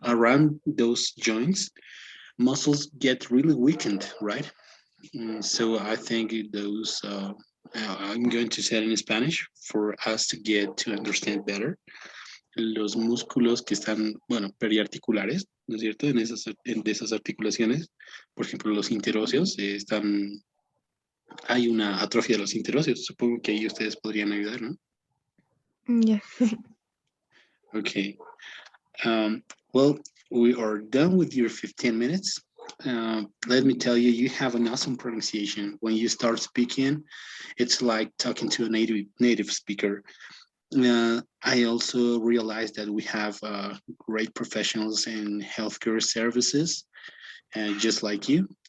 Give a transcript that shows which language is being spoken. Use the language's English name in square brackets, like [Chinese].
[English] around those joints, muscles get really weakened, right? So I think those, I'm going to say it in Spanish for us to get to understand better. [Spanish] Los músculos que están, bueno, periarticulares, ¿no es cierto? De esas articulaciones, por ejemplo, los interóseos están, hay una atrofia de los interóseos. Supongo que ahí ustedes podrían ayudar, ¿no? [English] yes. Okay. Well, we are done with your 15 minutes. Let me tell you, you have an awesome pronunciation. When you start speaking, it's like talking to a native speaker. I also realized that we have great professionals in healthcare services, just like you.